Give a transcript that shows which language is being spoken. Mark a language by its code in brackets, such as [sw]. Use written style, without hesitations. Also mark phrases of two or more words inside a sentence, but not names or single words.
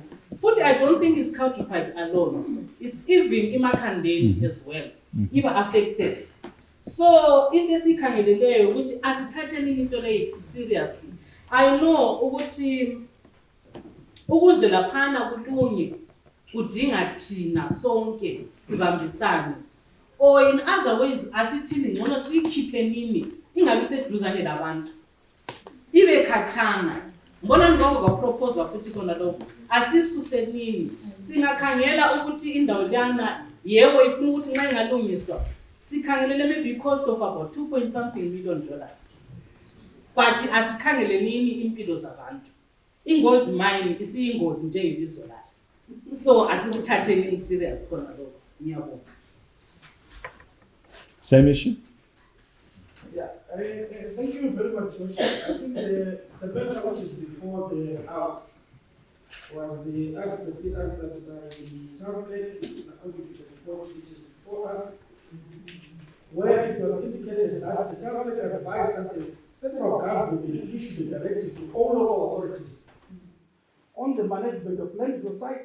[en] Futhi I don't think it's counterpart alone. It's even imakhandeni as well. [nd] Iba affected. So into esikhangeleleyo ukuthi asithatheni into leyi seriously. [en] I know [nd] ukuthi ukuze laphana kulunge kudinga thina sonke sibambisane. [en] Or in other ways, [nd] asithini ngcono siyikhiphe nini ingabi seduzane labantu. Ibe khatshana. Ngibona ngoko ka-propose futhi khona lokho. Asisuse nini. Singakhangela ukuthi indawo lana yebo ifuna ukuthi nxa ingalungiswa. Sikhangelele [en] maybe cost of about 2.something million. [nd] But asikhangele nini impilo zabantu. Ingozi mine isiyingozi njengelizwe layo. So asikuthatheni serious khona lokho. Ngiyabonga. [en] Same issue? Yeah, thank you very much, Josh. I think the matter which is before the House was adequately answered by the town clerk according to the report which is before us, where it was indicated that the town clerk advised that the central government will issue the directive to all local authorities on the management of landfill sites.